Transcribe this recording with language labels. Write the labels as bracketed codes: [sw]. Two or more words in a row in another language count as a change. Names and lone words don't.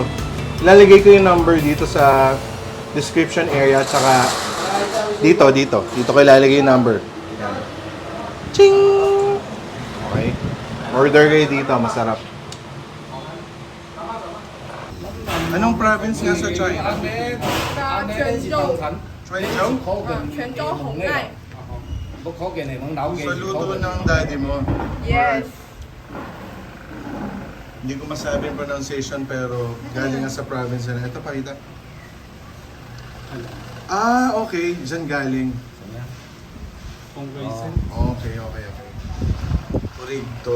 [tl] Ilalagay ko yung number dito sa description area at saka dito ko ilalagay yung number. Yan. Ching! Okay. Order kayo dito, masarap. Anong province nga sa China? 泉州， Zhuizhou? 泉州红爱 Sa luto ng daddy mo. ，yes， Hindi ko masabi yung pronunciation pero galing nga sa province na. Ito, pakita. Ah, okay. Diyan galing. Okay. Purito.